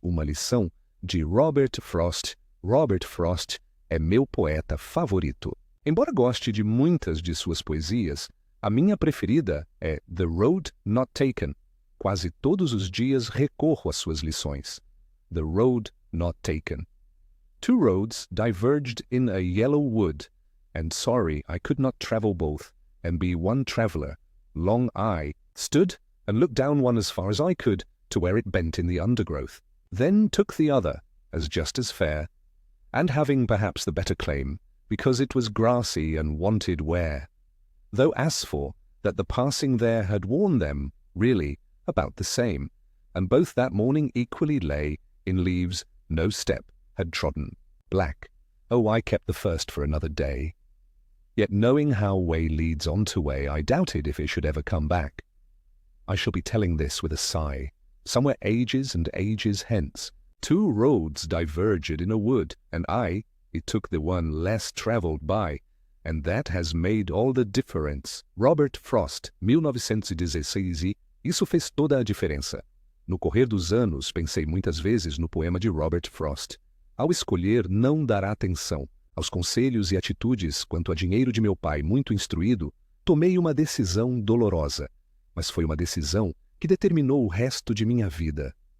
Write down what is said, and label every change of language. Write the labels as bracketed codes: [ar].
[pt] Uma lição de Robert Frost. Robert Frost é meu poeta favorito. Embora goste de muitas de suas poesias, a minha preferida é The Road Not Taken. Quase todos os dias recorro às suas lições. [en] The Road Not Taken. "Two roads diverged in a yellow wood, and sorry I could not travel both, and be one traveller. Long I stood and looked down one as far as I could, to where it bent in the undergrowth. Then took the other, as just as fair, and having perhaps the better claim, because it was grassy and wanted wear. Though as for that the passing there had worn them, really, about the same, and both that morning equally lay in leaves no step had trodden. Black, oh, I kept the first for another day. Yet knowing how way leads on to way, I doubted if it should ever come back. I shall be telling this with a sigh, somewhere ages and ages hence. Two roads diverged in a wood, and it took the one less travelled by, and that has made all the difference." [pt] Robert Frost, 1916, isso fez toda a diferença. No correr dos anos, pensei muitas vezes no poema de Robert Frost. Ao escolher não dar atenção aos conselhos e atitudes quanto a dinheiro de meu pai muito instruído, tomei uma decisão dolorosa, mas foi uma decisão que determinou o resto de minha vida.